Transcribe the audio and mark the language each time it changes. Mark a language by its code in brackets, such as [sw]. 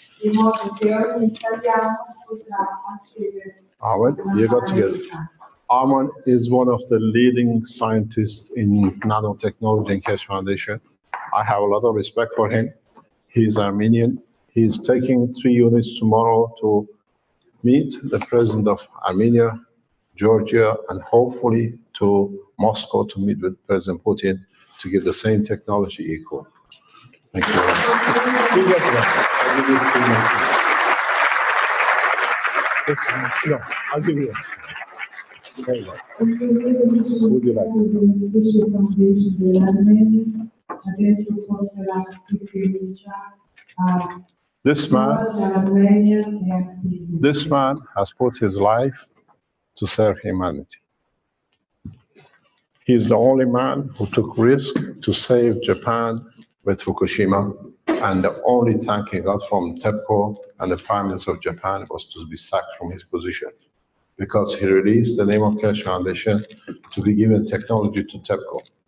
[it] in modo che ogni italiano potrà accedere. [en] Ahmed, you got to get it. Arman is one of the leading scientists in nanotechnology in Keshe Foundation. I have a lot of respect for him. He's Armenian. He's taking 3 units tomorrow to meet the president of Armenia, Georgia, and hopefully to Moscow to meet with President Putin to give the same technology equal. Thank you very much. You get that. I'll give you 3 minutes. No, I'll give you. Very well. Would you like to? [it] Keshe Foundation dell'Armenia adesso porterà fiducia a [en] This man [it] Armenia e a Siria. [en] This man has put his life to serve humanity. He is the only man who took risk to save Japan with Fukushima, and the only thank he got from TEPCO and the Prime Minister of Japan was to be sacked from his position, because he released the name of Keshe Foundation to be given technology to TEPCO.